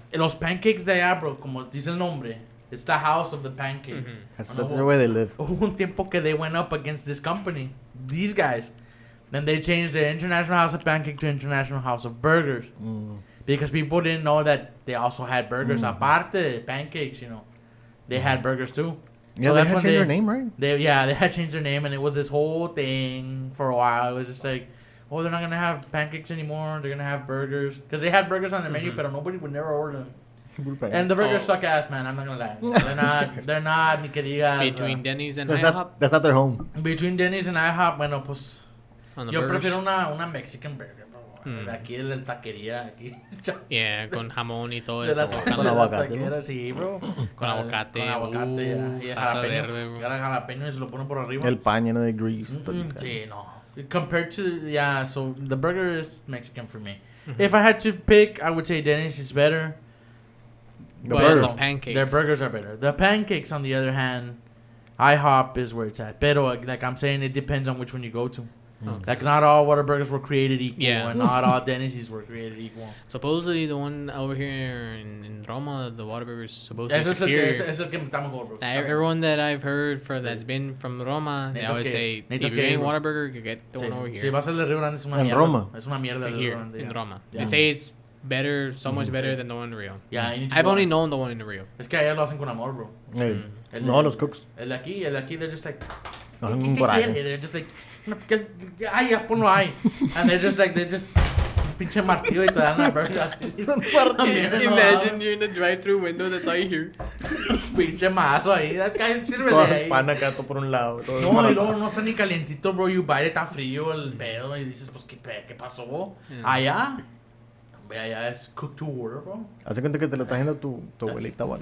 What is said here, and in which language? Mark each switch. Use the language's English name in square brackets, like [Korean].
[Spanish] Los pancakes de allá, bro, como dice el nombre. [English] It's the house of the pancake. Mm-hmm. That's the way they live. [Spanish] Hubo un tiempo que [English] they went up against this company. These guys. Then they changed the International House of Pancake to International House of Burgers. Because people didn't know that they also had burgers. [Spanish] Aparte de pancakes, [English] you know. They had burgers too. Yeah, so they had changed their name, right? They had changed their name, and it was this whole thing for a while. It was just like, oh, they're not going to have pancakes anymore. They're going to have burgers. Because they had burgers on their menu, but nobody would never order them. And the burgers suck ass, man. I'm not going to lie. They're not, [Spanish] ni que digas. [English] Between Denny's and IHOP? That's not their home. Between Denny's and IHOP, [Spanish] bueno, pues... Yo [English] burgers. [Spanish] prefiero una [English] Mexican burger, [Spanish] bro. De aquí de la taquería, aquí. Yeah, con jamón y todo eso. Con aguacate. Sí, bro. Con aguacate. Con aguacate, y jalapeño y se lo ponen por arriba. El pan lleno de grease. Sí, no. [English] Compared to, so the burger is Mexican for me. If I had to pick, I would say Denny's is better. The pancakes. Their burgers are better. The pancakes, on the other hand, IHOP is where it's at. [Spanish] Pero, [English] like I'm saying, it depends on which one you go to. Okay. Like, not all Whataburgers were created equal, and not all Denny's were created equal. Supposedly, the one over here in Roma, the Whataburger is supposed to be superior. Everyone that I've heard that's been from Roma, they always say, if you get Whataburger, you get the one over here. [Spanish] Si vas al de Rio Grande, es una mierda. En Roma. Es una mierda. [English] Here, in Roma. They say it's better, so much better than the one in Rio. Yeah, I've only known the one in Rio. [Spanish] Es que allá lo hacen con amor, bro. No, los cooks. El de aquí, [English] they're just like... They're just like... [Spanish] Ay, ya ponlo ahí. [English] And they're just [Spanish] pinche martillo y te dan la burger. [English] Imagine you're in the drive-thru window, that's all you hear. [Spanish] Pinche mazo ahí. [English] That guy [Spanish] sirve de ahí. Pan acá todo por un lado. No, y luego no está ni calientito, bro. [English] You bite it, [Spanish] está frío el pedo. Y dices, pues, ¿qué pasó? Allá es [English] cooked to order, [Spanish] bro. Hace cuenta que te lo está haciendo tu abuelita, ¿vale?